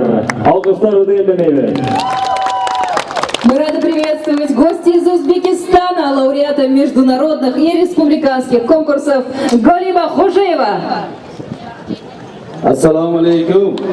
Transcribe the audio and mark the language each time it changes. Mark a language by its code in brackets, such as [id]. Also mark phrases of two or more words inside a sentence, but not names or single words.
[ru] Alkışlar ödeylemeydi. Мы рады приветствовать гостей из Узбекистана, лауреата международных и республиканских конкурсов Галиба Хужеева. [ar] السلام عليكم.